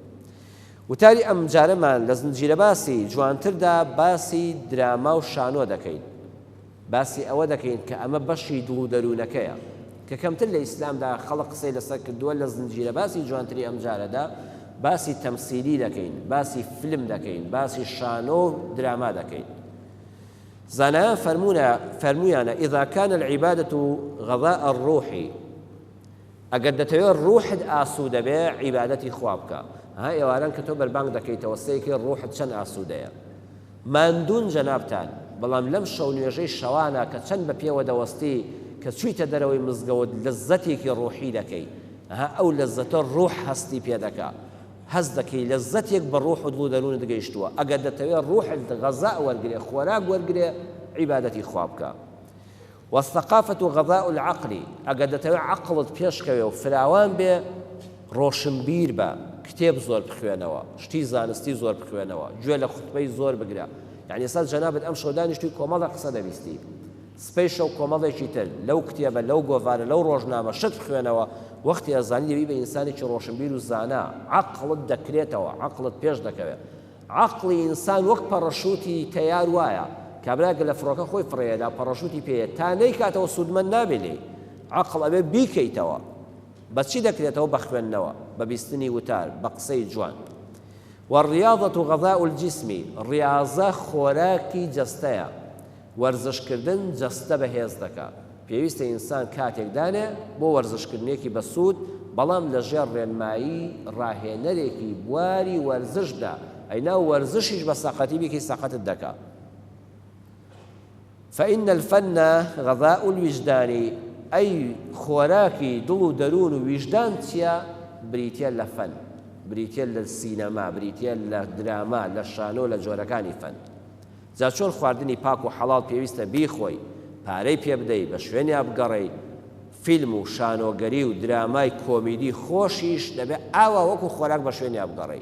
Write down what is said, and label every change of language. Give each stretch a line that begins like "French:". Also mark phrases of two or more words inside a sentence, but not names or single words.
Central Kurdish: وتاری ئەم جارەمان لە زنجیرە باسی جوانتردا باسی دراما و شانۆ دەکەین باسی ئەوە دەکەین کە ئەمە بەشی دڵ و دەروونەکەیە کە کەمتر لە ئیسلامدا خەڵق قسەی لەسەر کردووە لە زنجیرە باسی جوانتری ئەم جارەدا باسی تەمسیلی دەکەین باسی فیلم دەکەین باسی شانۆ و دراما دەکەین زانایان فەرموویانە
Arabic: إذا كان العبادة غذاء الروح
Central Kurdish: ئەگەر دەتەوێت ڕوحت ئاسوودە بێ عیبادەتی خوا بکە. ها ئێواران کە تۆ بەربانگ دەکەیتەوە سەیەکی ڕوحت چەند ئاسوودەیە. ماندوون جەنابتان، بەڵام لەم شەو نوێژەی شەوانە کە چەند بە پێوە دەوەستی کە چوویتە دەرەوەی مزگەوت لەزەتێکی ڕوحی دەکەی. ئەو لەزەتە ڕوح هەستی پێ دەکا، هەست دەکەی لەزەتێک بە ڕوح و دڵ و دەروونت گەیشتووە. ئەگەر دەتەوێت ڕوحت غەزا وەرگرێ، خۆراک وەرگرێ، عیبادەتی خوا بکە.
Arabic: والثقافة غذاء العقل،
Central Kurdish: ئەگەر دەتەوێت عەقڵت پێشکەوێ و فراوان بێ، ڕۆشنبیر بە، کتێب زۆر بخوێنەوە، شتی زانستی زۆر بخوێنەوە، گوێ لە خوتبەی زۆر بگرە. یعنی سەد جەنابەت ئەم شەو دانیشتووی کۆمەڵە قسە دەبیستی، سپەی شەو کۆمەڵێکی تر لەو کتێبە، لەو گۆڤارە، لەو ڕۆژنامە شت بخوێنەوە، وەختی ئەزانی دەبی بە ئینسانێکی ڕۆشنبیر و زانا، عەقڵت دەکرێتەوە، عەقڵت پێش دەکەوێت. عەقڵی ئینسان وەک پەڕەشوتی تەیار وایە، کابراگە لە فڕۆکە خۆی فڕێدا پەڕەشوتی پێیە تا نەیکاتەوە سوودمەند نابێ لێ. عەقڵ ئەبێ بیکەیتەوە. بەچی دەکرێتەوە؟ بە خوێندنەوە، بە بیستنی وتار، بە قسەی جوان.
Arabic: والرياضة غذاء الجسم،
Central Kurdish: ڕیاضە خۆراکی جەستەیە، وەرزشکردن جەستە بەهێز دەکا. پێویستە ئینسان کاتێکدانێ بۆ وەرزشکردنێکی بەسوود، بەڵام لەژێر ڕێنمایی ڕاهێنەرێکی بواری وەرزشدا، ئەینا وەرزشیش بە ساقەتی بێکی ساقەتت دەکا.
Arabic: فإن الفن غذاء الوجدان،
Central Kurdish: ئەی خۆراکی دڵ و دەروون و ویژدان چییە؟ بریتە لە فەن، بریتە لە سینەما، بریتە لە دراما، لە شانۆ، لە جۆرەکانی فەن. جا چۆن خواردنی پاک و حەڵاڵ پێویستە بیخۆی، پارەی پێ بدەی، بە شوێنی بگەڕێی، فیلم و شانۆگەری و درامای کۆمیدی خۆشیش دەبێت ئاوا وەکو خۆراک بە شوێنی بگەڕێی.